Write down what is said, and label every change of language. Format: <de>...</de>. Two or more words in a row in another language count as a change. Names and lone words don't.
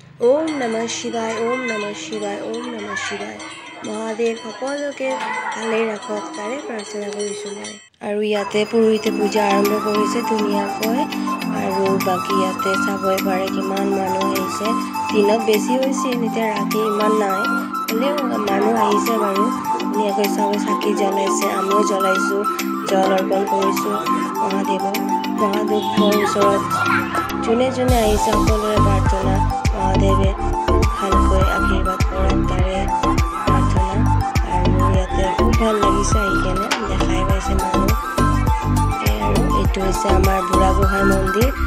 <sa>ओम नमः शिवाय ओम नमः शिवाय ओम नमः शिवाय महादेव</sa> <as>সকলোকে ভালে ৰাখক তাৰে প্ৰাৰ্থনা কৰিছোঁ মই আৰু ইয়াতে পুৰোহিতে পূজা আৰম্ভ কৰিছে ধুনীয়াকৈ আৰু বাকি ইয়াতে চাবই পাৰে কিমান মানুহ আহিছে দিনত বেছি হৈছে এতিয়া ৰাতি ইমান নাই হ'লেও মানুহ আহিছে বাৰু ধুনীয়াকৈ চাবই চাকি জ্বলাইছে আমিও জ্বলাইছোঁ জল অৰ্পণ কৰিছোঁ মহাদেৱৰ ওচৰত যোনে যোনে আহিছে সকলোৰে প্ৰাৰ্থনা মহাদেৱে ভালকৈ আশীৰ্বাদ কৰক তাৰে প্ৰাৰ্থনা আৰু ইয়াতে খুব ভাল লাগিছে আহি কেনে দেখাই পাইছে মানুহ আৰু এইটো হৈছে আমাৰ বুঢ়াগোহাঁই মন্দিৰ</as>